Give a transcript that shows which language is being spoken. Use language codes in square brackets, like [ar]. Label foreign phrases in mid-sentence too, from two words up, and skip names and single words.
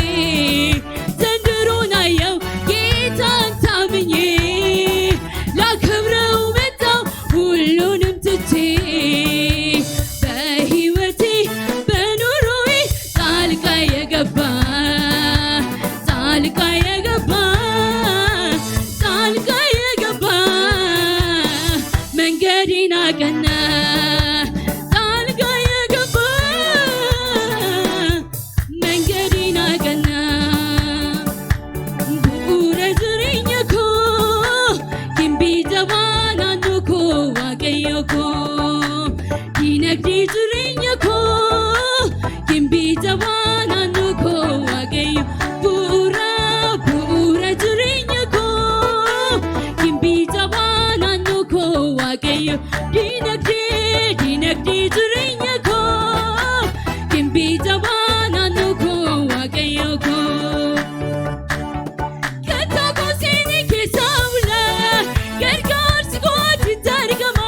[am] ዘንድሮን አየው ጌታን ታምኜ ላከብረው መጣሁ ሁሉንም ትቼ በሕይወቴ በኑሮዬ ጣልቃ የገባ ጣልቃ የገባ ጣልቃ የገባ መንገዴን አቀና ጣልቃ የገባ መንገዴን አቀና [om] bu'uura jireenya koo gimbii naannoo koo waaqayyo koo dinagdee jireenya koo gimbii naannoo koo waaqayyo bu'uura jireenya koo gimbii naannoo koo waaqayyo dinagdee jireenya koo gimbii naannoo koo waaqayyo koo Katako seni kesavla, gargaarsi kooti argama.